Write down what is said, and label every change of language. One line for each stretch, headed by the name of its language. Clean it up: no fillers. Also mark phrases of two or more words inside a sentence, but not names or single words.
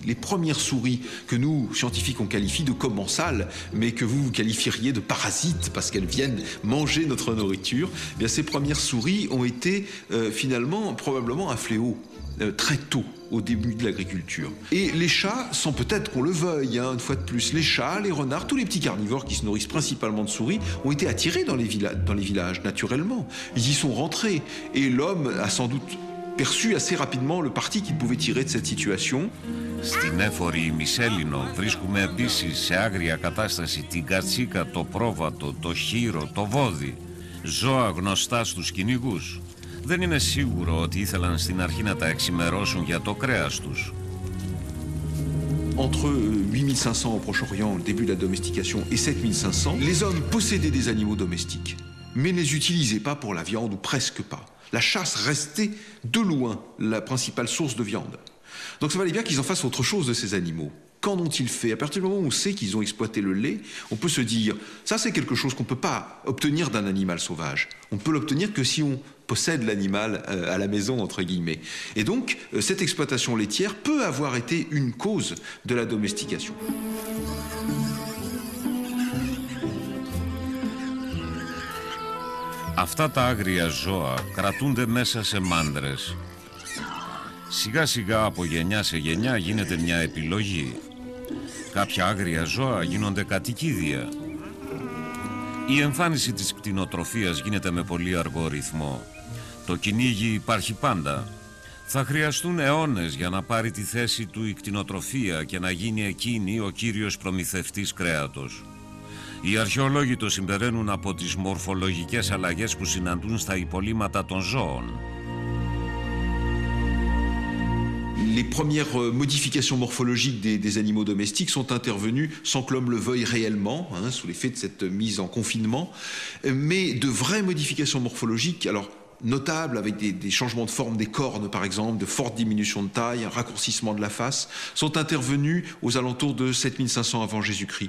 French: Les premières souris que nous, scientifiques, on qualifie de commensales, mais que vous qualifieriez de parasites parce qu'elles viennent manger notre nourriture, eh bien, ces premières souris ont été finalement probablement un fléau très tôt au début de l'agriculture. Et les chats sont peut-être qu'on le veuille, une fois de plus, les chats, les renards, tous les petits carnivores qui se nourrissent principalement de souris ont été attirés dans les villages, naturellement. Ils y sont rentrés et l'homme a sans doute perçu assez rapidement le parti qu'il pouvait tirer de cette situation.
Greek: Στην έφορη ημισέλινο βρίσκουμε επίσης σε άγρια κατάσταση την κατσίκα, το πρόβατο, το χείρο, το βόδι. Ζώα γνωστά στους κυνηγούς. Δεν είναι σίγουρο ότι ήθελαν στην αρχή να τα εξημερώσουν για το κρέας τους.
French: Entre 8500 au Proche-Orient, le début de la domestication, et 7500, les hommes possédaient des animaux domestiques, mais ne les utilisaient pas pour la viande, ou presque pas. La chasse restait de loin la principale source de viande. Donc ça valait bien qu'ils en fassent autre chose de ces animaux. Qu'en ont-ils fait? À partir du moment où on sait qu'ils ont exploité le lait, on peut se dire, ça c'est quelque chose qu'on ne peut pas obtenir d'un animal sauvage. On ne peut l'obtenir que si on possède l'animal à la maison, entre guillemets. Et donc, cette exploitation laitière peut avoir été une cause de la domestication.
Greek: Αυτά τα άγρια ζώα κρατούνται μέσα σε μάντρες. Σιγά σιγά από γενιά σε γενιά γίνεται μια επιλογή. Κάποια άγρια ζώα γίνονται κατοικίδια. Η εμφάνιση της κτηνοτροφίας γίνεται με πολύ αργό ρυθμό. Το κυνήγι υπάρχει πάντα. Θα χρειαστούν αιώνες για να πάρει τη θέση του η κτηνοτροφία και να γίνει εκείνη ο κύριος προμηθευτής κρέατος. Οι αρχαιολόγοι το συμπεραίνουν από τις μορφολογικές αλλαγές που συναντούν στα υπολείμματα των ζώων.
French: Les premières modifications morphologiques des animaux domestiques sont intervenues sans que l'homme le veuille réellement, sous l'effet de cette mise en confinement, mais de vraies modifications morphologiques, alors notables avec des changements de forme des cornes par exemple, de fortes diminutions de taille, un raccourcissement de la face, sont intervenus aux alentours de 7500 avant Jésus-Christ.